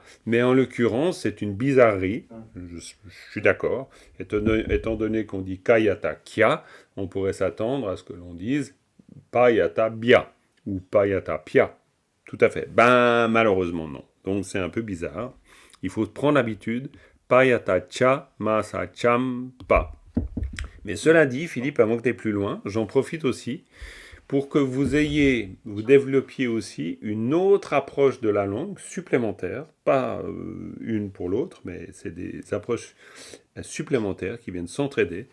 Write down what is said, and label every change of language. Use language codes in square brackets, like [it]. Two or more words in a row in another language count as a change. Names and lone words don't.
[fr] Mais en l'occurrence, c'est une bizarrerie. Je suis d'accord. Étant donné qu'on dit kayata kia, on pourrait s'attendre à ce que l'on dise payata bia ou payata pia. Tout à fait. Ben, malheureusement, non. Donc, c'est un peu bizarre. Il faut prendre l'habitude. Payata cha, masa cham, pa. Mais cela dit, Philippe, avant que tu aies plus loin, j'en profite aussi pour que vous développiez aussi une autre approche de la langue supplémentaire, pas une pour l'autre, mais c'est des approches supplémentaires qui viennent s'entraider.